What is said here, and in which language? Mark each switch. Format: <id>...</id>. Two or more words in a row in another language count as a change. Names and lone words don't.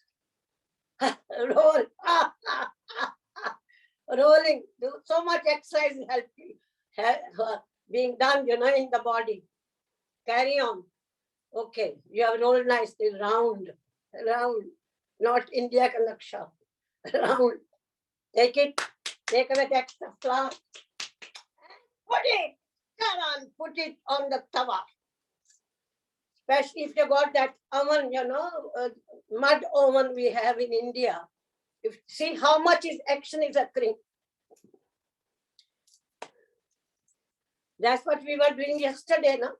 <en>Roll. Rolling. Do so much exercise help being done, you know, in the body. Carry on. Okay, you have rolled nicely, round, not India</en> <hi>का नक्शा,</hi> <en>round. Take it, take away the extra flour. Put it, come on, put it on the tawa. Especially if you got that oven, you know, mud oven we have in India. See how much action is occurring. That's what we were doing yesterday, no?</en>